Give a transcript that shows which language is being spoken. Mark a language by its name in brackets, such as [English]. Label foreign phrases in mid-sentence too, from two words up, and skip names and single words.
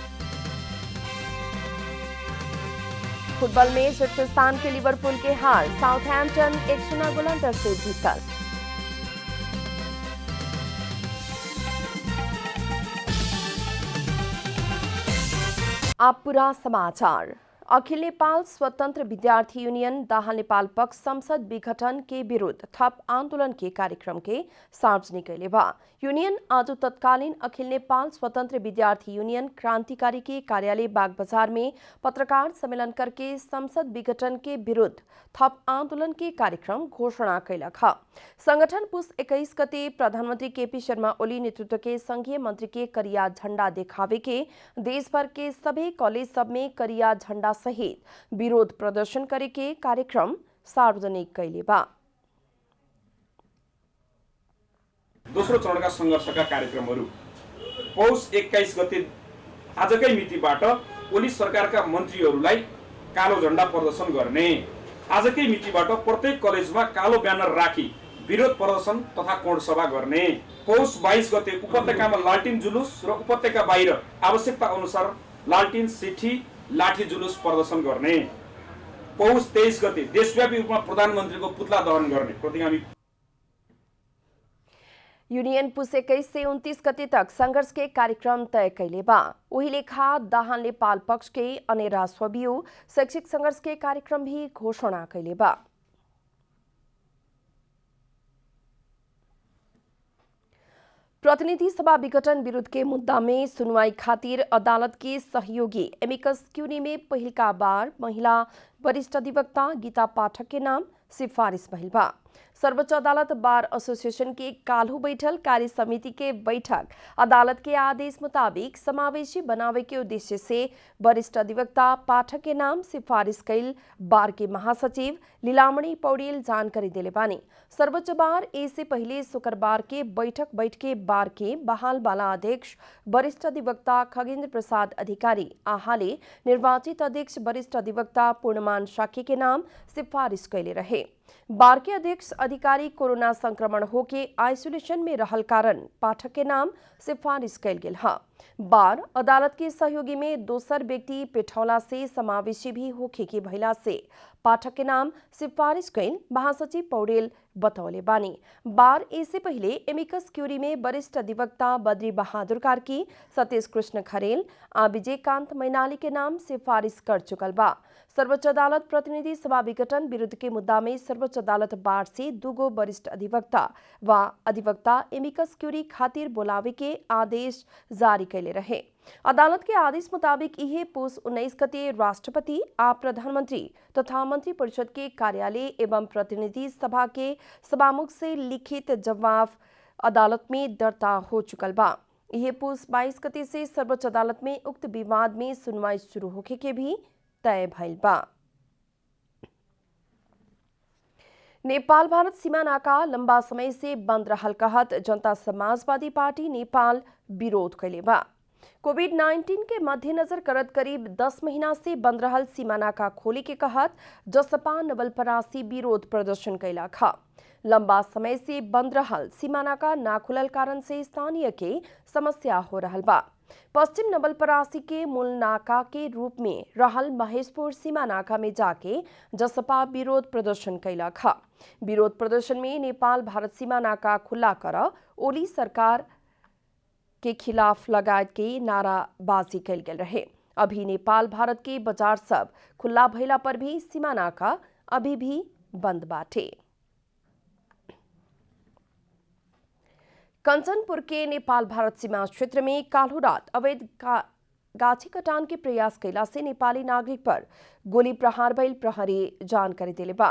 [Bhojpuri] फुटबॉल में शीर्ष स्थान के लिवरपूल के हार। साउथहैम्पटन 1-0 गोल अंतर से जीतल। अब पूरा समाचार। अखिल नेपाल स्वतंत्र विद्यार्थी यूनियन दाहाल नेपाल पक्ष संसद विघटन के विरुद्ध थप आंदोलन के कार्यक्रम के सार्वजनिक कैले बा। यूनियन आज तत्कालीन अखिल नेपाल स्वतंत्र विद्यार्थी यूनियन क्रांतिकारी के कार्यालय बागबजार में पत्रकार सम्मेलन करके संसद विघटन के विरुद्ध थप आंदोलन के कार्यक्रम घोषणा कैलक ह। संगठन पुस 21 गते प्रधानमंत्री केपी शर्मा ओली नेतृत्व के संघीय मंत्री के करिया झंडा दिखावे के देश भर के सभी कॉलेज सब में करिया झंडा सहित विरोध प्रदर्शन करे के कार्यक्रम सार्वजनिक कैले बा। [Nepali] दोस्रो चरणका संघर्षका कार्यक्रमहरू पौष 21 गते आजकै मितिबाट ओली सरकारका मन्त्रीहरूलाई कालो झण्डा प्रदर्शन गर्ने। आजकै मितिबाट प्रत्येक कलेजमा कालो ब्यानर राखी विरोध प्रदर्शन तथा कोण सभा गर्ने। पौष 22 गते उपत्यकामा लालटिन जुलुस र उपत्यका बाहिर आवश्यकता अनुसार लालटिन सिठी लाठी जुलुस प्रदर्शन गर्ने। पौष 23 गते देशव्यापी रूपमा प्रधानमन्त्रीको पुतला दहन गर्ने प्रतिगामी। [Bhojpuri] यूनियन पुस 21 से 29 गते तक संघर्ष के कार्यक्रम तय कैले बा। वही लेखा दाहाल नेपाल पक्ष के अनेरा सोबियू शैक्षिक संघर्ष के कार्यक्रम भी घोषणा कैले बा। प्रतिनिधि सभा विघटन विरुद्ध के मुद्दा में सुनवाई खातिर अदालत के सहयोगी [Latin] amicus curiae [Bhojpuri] में पहिलका बार महिला वरिष्ठ अधिवक्ता गीता पाठक के नाम सिफारिश भइल बा। सर्वोच्च अदालत बार एसोसिएशन के काल्हू बैठल कार्य समिति के बैठक अदालत के आदेश मुताबिक समावेशी बनावे के उद्देश्य से वरिष्ठ अधिवक्ता पाठक के नाम सिफारिश कैल बार के महासचिव लीलामणि पौडेल जानकारी दिले बानी। सर्वोच्च बार इससे पहले शुक्रवार के बैठ के बार के बहाल वाला अध्यक्ष वरिष्ठ अधिवक्ता खगेन्द्र प्रसाद अधिकारी आहाले निर्वाचित अध्यक्ष वरिष्ठ अधिवक्ता पूर्णमान शाक्य के नाम सिफारिश कैले रहे। बार के अध्यक्ष अधिकारी कोरोना संक्रमण होके आइसोलेशन में रहल कारण पाठक के नाम सिफारिश कैल गेल हा। बार अदालत के सहयोगी में दोसर व्यक्ति पेठौला से समावेशी भी होखे के भइला से पाठक के नाम सिफारिश कैल महासचिव पौडेल बतौले बानी। बार इससे पहले [Latin] amicus curiae [Bhojpuri] में वरिष्ठ अधिवक्ता बद्री बहादुर कार्की, सतीश कृष्ण खरेल आ विजयकांत मैनाली के नाम सिफारिश कर चुकल बा। सर्वोच्च अदालत प्रतिनिधि सभा विघटन विरुद्ध के मुद्दा में सर्वोच्च अदालत बार से 2 वरिष्ठ अधिवक्ता व अधिवक्ता [Latin] amicus curiae [Bhojpuri] खातिर बोलावे के आदेश जारी कैले रहे। अदालत के आदेश मुताबिक यह पुस 19 गते राष्ट्रपति आ प्रधानमंत्री तथा मंत्री परिषद के कार्यालय एवं प्रतिनिधि सभा के सभामुख से लिखित जवाब अदालत में दर्ता हो चुकल बा। यह पुस 22 गते से सर्वोच्च अदालत में उक्त विवाद में सुनवाई शुरू होखे के भी तय भइल बा। नेपाल भारत सीमा नाका लंबा समय से बंद रहल कहत जनता समाजवादी पार्टी नेपाल विरोध कैले बा। कोविड-19 के मद्देनजर करत करीब 10 महीना से बंद रहल सीमा नाका खोले के कहत जसपा नवलपरासी विरोध प्रदर्शन कैलक ह। लंबा समय से बंद रहल सीमा नाका ना खुलल कारण से स्थानीय के समस्या हो रहल बा। पश्चिम नवलपरासी के मूल नाका के रूप में रहल महेशपुर सीमा नाका में जाके जसपा विरोध प्रदर्शन कैलक ह। विरोध प्रदर्शन में नेपाल भारत सीमा नाका खुला कर ओली सरकार के खिलाफ लगायत के नाराबाजी कैल गेल रहे। अभी नेपाल भारत के बाजार सब खुला भइला पर भी सीमा नाका अभी भी बंद बाटे। कंचनपुर के नेपाल भारत सीमा क्षेत्र में काल्हु रात अवैध गाछी कटान के प्रयास कैला से नेपाली नागरिक पर गोली प्रहार भइल प्रहरी जानकारी दिले बा।